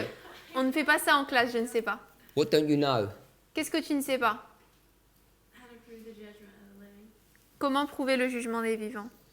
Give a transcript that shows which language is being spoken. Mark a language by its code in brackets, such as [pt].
[fr] que on ne fait pas ça en classe, je ne sais pas. [en] What don't you know? [fr] Qu'est-ce que tu ne sais pas? [en] How to prove the judgment of the living. [fr] Comment prouver le jugement des vivants?